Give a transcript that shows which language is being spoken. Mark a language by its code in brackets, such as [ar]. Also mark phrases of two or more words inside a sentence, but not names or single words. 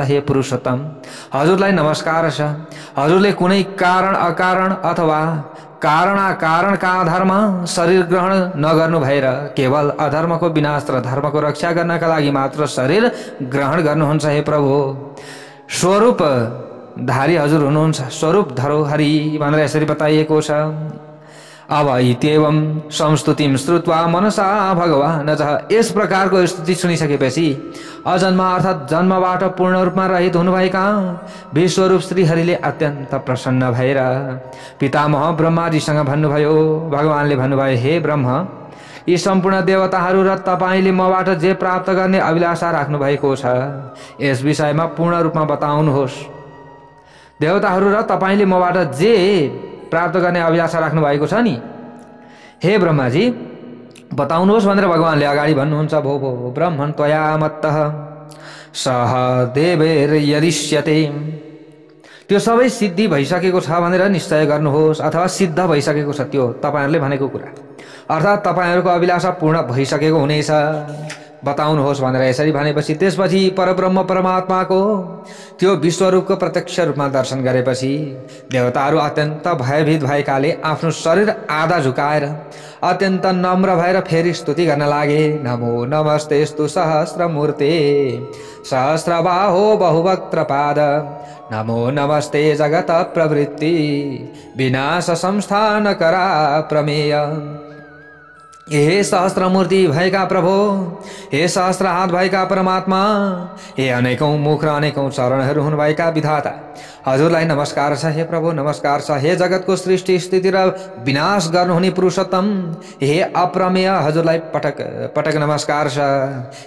[ne] हे पुरुषोत्तम, हजुरलाई नमस्कार छ। हजुरले कुनै कारण अकारण अथवा कारणाकारणका आधारमा शरीर ग्रहण नगर्नु भएर केवल अधर्मको विनाश र धर्मको रक्षा गर्नका लागि मात्र शरीर ग्रहण गर्नुहुन्छ। हे प्रभु, स्वरूप धारी हजुर हुनुहुन्छ। [sa] स्वरूप धरो हरि [ne] भनेर यसरी बताइएको छ। [sa] अब इत्येवं संस्तुतिम श्रुत्वा मनसा भगवान। [ne] यस प्रकारको स्तुति सुनिसकेपछि अजन्म अर्थात् जन्मबाट पूर्ण रूपमा रहित हुनुभएका विश्वरूप श्रीहरिले अत्यन्त प्रसन्न भएर पितामह ब्रह्माजीसँग भन्नुभयो। भगवानले भन्नुभयो, हे ब्रह्म, यी सम्पूर्ण देवताहरू र तपाईँले मबाट जे प्राप्त गर्ने अभिलाषा राख्नु भएको छ यस विषयमा पूर्ण रूपमा बताउनुहोस्। देवताहरू र तपाईँले मबाट जे प्राप्त गर्ने अभिलाषा राख्नु भएको छ नि, हे ब्रह्माजी बताउनुहोस् भनेर भगवानले अगाडि भन्नुहुन्छ। [sa] भो भो ब्रह्मन् त्वया मत्तः सह देवैर् यदिष्यते। [ne] त्यो सबै सिद्धि भइसकेको छ भनेर निश्चय गर्नुहोस्, अथवा सिद्ध भइसकेको छ त्यो तपाईँहरूले भनेको कुरा, अर्थात् तपाईँहरूको अभिलाषा पूर्ण भइसकेको हुनेछ, बताउनुहोस् भनेर यसरी भनेपछि त्यसपछि परब्रह्म परमात्माको त्यो विश्वरूपको प्रत्यक्ष रूपमा दर्शन गरेपछि देवताहरू अत्यन्त भयभीत भएकाले आफ्नो शरीर आधा झुकाएर अत्यन्त नम्र भएर फेरि स्तुति गर्न लागे। [sa] नमो नमस्तेस्तु सहस्रमूर्ते सहस्रबाहो बहुवक्त्रपाद। नमो नमस्ते जगत प्रवृत्ति विनाश संस्थान करा प्रमेय। [ne] हे सहस्त्रमूर्ति भएका प्रभु, हे सहस्त्र हात भएका परमात्मा, हे अनेकौं मुख र अनेकौं चरणहरू हुनुभएका विधाता, हजुरलाई नमस्कार छ। हे प्रभु नमस्कार छ। हे जगतको सृष्टि स्थिति र विनाश गर्नुहुने पुरुषोत्तम, हे अप्रमेय, हजुरलाई पटक पटक नमस्कार छ।